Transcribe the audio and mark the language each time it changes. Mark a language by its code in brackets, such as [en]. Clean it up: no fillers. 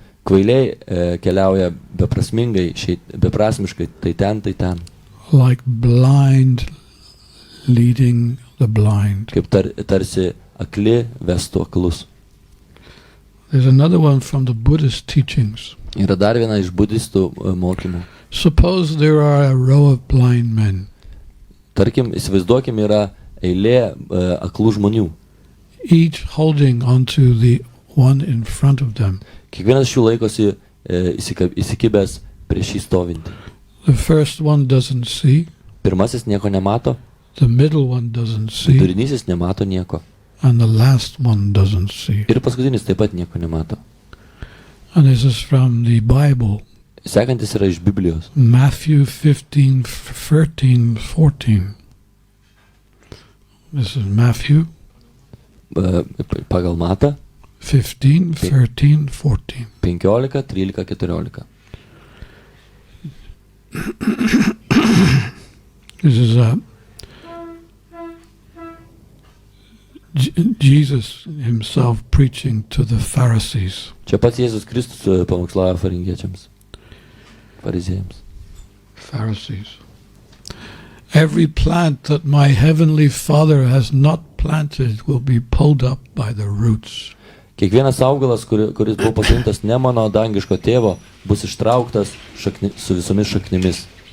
[lt] kvailiai keliauja beprasmiškai, tai ten, [en] Like blind leading the blind. [lt] kaip tarsi akli vestų aklus. [en] There's another one from the Buddhist teachings. [lt] Yra dar viena iš budistų mokymų. [en] Suppose there are a row of blind men. [lt] Tarkim, įsivaizduokim, yra eilė aklų žmonių. [en] Each holding onto the one in front of them. [lt] Kiekvienas šių laikosi įsikibęs prieš jį stovintį. [en] The first one doesn't see. [lt] Pirmasis nieko nemato, [en] The middle one doesn't see. [lt] vidurinysis nemato nieko. [en] And the last one doesn't see. [lt] Ir paskutinis taip pat nieko nemato. [en] And this is from the Bible. [lt] Sekantis yra iš Biblijos. [en] Matthew 15:13-14. This is Matthew [lt] Pagal Matą [en] 15:13-14. [lt] 15, 13, 14. [en] This is Jesus himself preaching to the Pharisees. [lt] Čia pats Jėzus Kristus pamokslavo fariziečiams. [en] Pharisees. Every plant that my heavenly Father has not planted will be pulled up by the roots. [lt] Kiekvienas augalas, kuris buvo pasodintas ne mano dangiško tėvo, bus ištrauktas su visomis šaknimis.